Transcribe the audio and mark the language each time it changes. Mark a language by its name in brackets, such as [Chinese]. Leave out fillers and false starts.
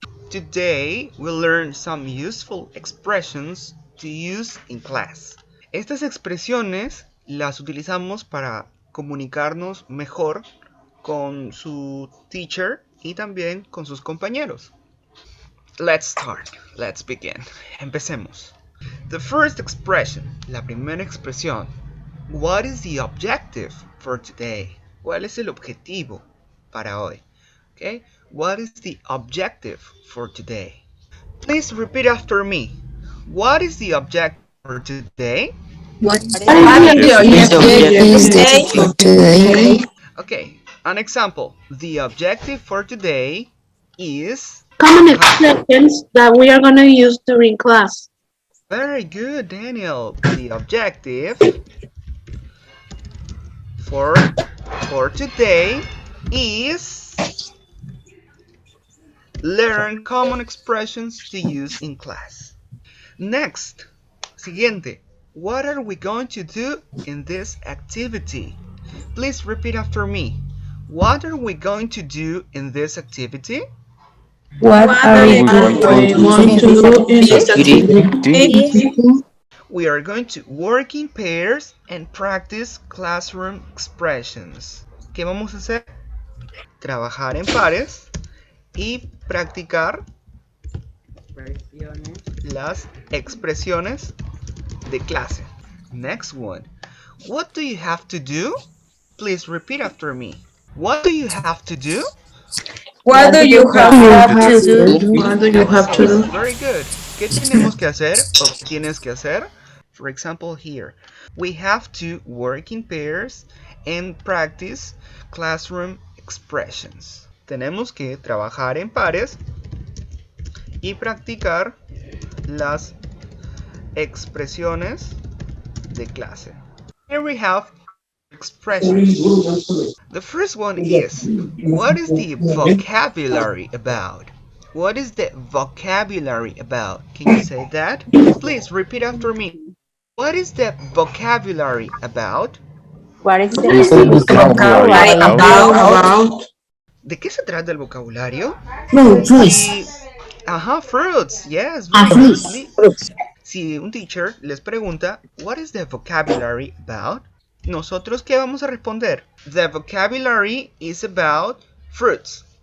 [English] Today we'll learn some useful expressions to use in class. [Spanish] Estas expresiones las utilizamos para comunicarnos mejor con su teacher y también con sus compañeros. [English] Let's start. Let's begin. [Spanish] Empecemos. [English] The first expression, [Spanish] la primera expresión. [English] What is the objective for today? [Spanish] ¿Cuál es el objetivo para hoy? [English] Okay? What is the objective for today? Please repeat after me. What is the objective for today? What What is is the objective for today? today? Okay, an example. The objective for today is... Common expressions that we are going to use during class. Very good, Daniel. The objective for today is learn common expressions to use in class. Next, siguiente. What are we going to do in this activity? Please repeat after me. What are we going to do in this activity? What are we going to do in this activity? We are going to work in pairs and practice classroom expressions. [Spanish] ¿Qué vamos a hacer? Trabajar en pares y practicar las expresiones de clase. [English] Next one. What do you have to do? Please repeat after me. What do you have to do? What do you have to do? What do you have to do? Very good. [Spanish] ¿Qué tenemos que hacer o qué tienes que hacer? [English] For example, here. We have to work in pairs and practice classroom expressions. [Spanish] Tenemos que trabajar en pares y practicar las expresiones de clase. [English] Here we have expressions. The first one is, what is the vocabulary about? What is the vocabulary about? Can you say that? Please repeat after me. What is the vocabulary about? What is the vocabulary about? [Spanish] ¿De qué se trata el vocabulario? [English] Fruits. Fruits. Yes, very good. [Spanish] Si un teacher les pregunta, [English] what is the vocabulary about? [Spanish] Nosotros, ¿qué vamos a responder? [English] The vocabulary is about fruits.